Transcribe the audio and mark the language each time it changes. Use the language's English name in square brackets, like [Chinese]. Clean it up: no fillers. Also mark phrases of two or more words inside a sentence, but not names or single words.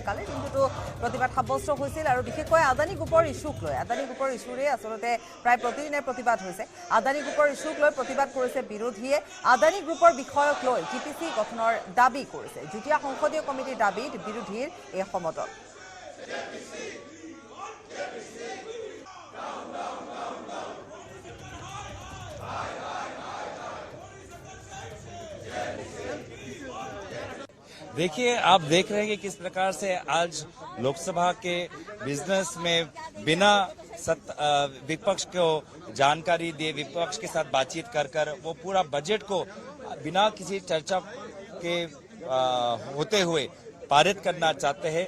[Assamese] কালিৰ দিনটোতো প্ৰতিবাদ সাব্যস্ত হৈছিল আৰু বিশেষকৈ আদানী গ্ৰুপৰ ইছ্যুক লৈ। আদানী গ্ৰুপৰ ইছ্যুৰে আচলতে প্ৰায় প্ৰতিদিনে প্ৰতিবাদ হৈছে। আদানী গ্ৰুপৰ ইছ্যুক লৈ প্ৰতিবাদ কৰিছে বিৰোধীয়ে। আদানী গ্ৰুপৰ বিষয়ক লৈ GPC গঠনৰ দাবী কৰিছে। যুটীয়া সংসদীয় কমিটিৰ দাবীত বিৰোধীৰ এই সমদল। [Hindi] देखिए, आप देख रहे हैं कि किस प्रकार से आज लोकसभा के बिजनेस में बिना विपक्ष को जानकारी दिए, विपक्ष के साथ बातचीत कर वो पूरा बजट को बिना किसी चर्चा के होते हुए पारित करना चाहते हैं।